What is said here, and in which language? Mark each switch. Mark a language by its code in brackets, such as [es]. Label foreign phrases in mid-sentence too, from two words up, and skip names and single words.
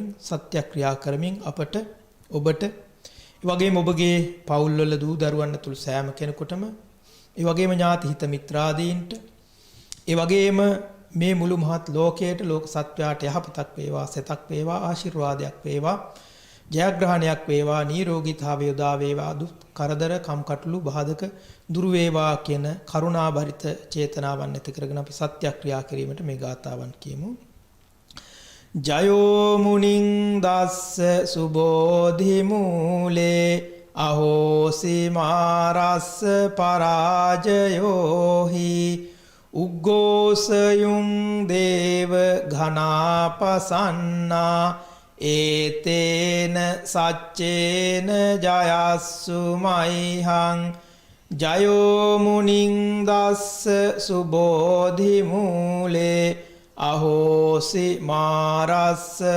[si] සත්‍යක්‍රියා කරමින් අපට ඔබට ඒ වගේම ඔබගේ පවුල්වල දූ දරුවන් ඇතුළු සෑම කෙනෙකුටම ඒ වගේම ඥාති හිත මිත්‍රාදීන්ට ඒ වගේම මේ මුළු මහත් ලෝකයට ලෝක සත්වයාට යහපතක් වේවා සෙතක් වේවා ආශිර්වාදයක් වේවා ජයග්‍රහණයක් වේවා නිරෝගීතාවය උදා වේවා දුක් කරදර කම්කටොළු බාධක දුරු වේවා කියන කරුණාබරිත චේතනාවන් ඇති කරගෙන අපි සත්‍යක්‍රියා කිරීමට මේ ගාථාවන් කියමු. [pi] ජයෝ මුනිං දස්ස සුබෝධි මූලේ අහෝසි මාරස්ස පරාජයෝහි උග්ගෝසයුං දේව ඝනාපසන්නා ඒතේන සච්චේන ජයස්සු මයිහං ජයෝ මුනිං දස්ස සුබෝධි මූලේ අහෝසි මාරස්ස